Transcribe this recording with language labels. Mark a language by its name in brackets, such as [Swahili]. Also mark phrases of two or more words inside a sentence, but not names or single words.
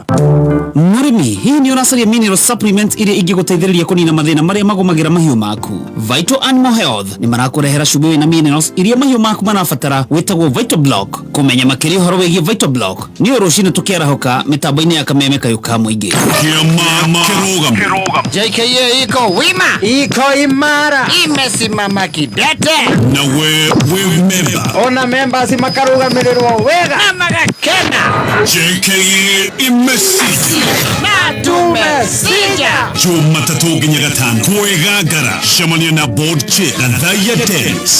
[Kikuyu] Murimi, hii ni unasaria [English] mineral supplement [Kikuyu] iria ingiguteithĩrĩria kunina mathina maria magomagira mahiũ maku. Vital Animal Health ni marakurehera cumbĩ na minerals iria mahiũ maku marabatara wetagwo Vital Block. Kumenya makĩria ũhoro wĩgiĩ Vital Block ni rũcinĩ tukiarahoka mitambo-inĩ ya Kameme kayuka mũingĩ. [Swahili] JKA iko wima, iko imara, imesimama kidete. Na we member. [Kikuyu] Ona members makarugamirĩrwo wega na magakena. [Swahili] JKA imesija na tumesija. [Kikuyu] Jumatatu nginya gatano twegagara shamania na [English] board chair [Kikuyu] na Thaya Dennis.